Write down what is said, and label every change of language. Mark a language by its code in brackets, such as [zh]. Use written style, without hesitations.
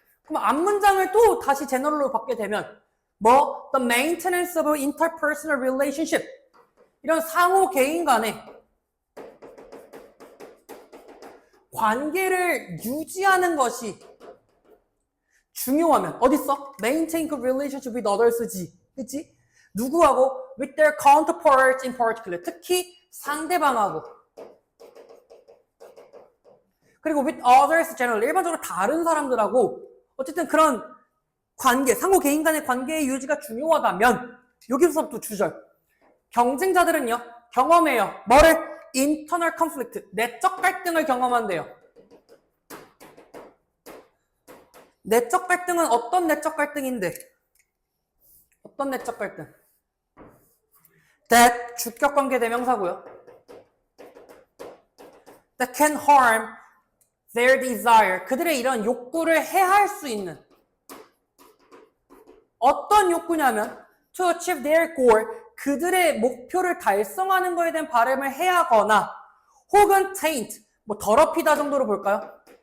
[ko] 그럼 앞문장을 또 다시 제너럴로 받게 되면 뭐? [en] The maintenance of interpersonal relationship, [ko] 이런 상호 개인 간의 관계를 유지하는 것이 중요하면 어딨어? [en] Maintain good relationship with others지. [ko] 그치? 누구하고? [en] With their counterparts in particular. [ko] 특히 상대방하고. 그리고 [en] with others generally. [ko] 일반적으로 다른 사람들하고 어쨌든 그런 관계, 상호 개인 간의 관계의 유지가 중요하다면 여기서부터 주절. 경쟁자들은요. 경험해요. 뭐를? [en] Internal conflict. [ko] 내적 갈등을 경험한대요. 내적 갈등은 어떤 내적 갈등인데? 어떤 내적 갈등? [en] That [ko] 주격관계 대명사고요. [en] That can harm their desire. [ko] 그들의 이런 욕구를 해할 수 있는 어떤 욕구냐면 [en] to achieve their goal. [ko] 그들의 목표를 달성하는 것에 대한 바람을 해하거나 혹은 taint. 뭐 더럽히다 정도로 볼까요?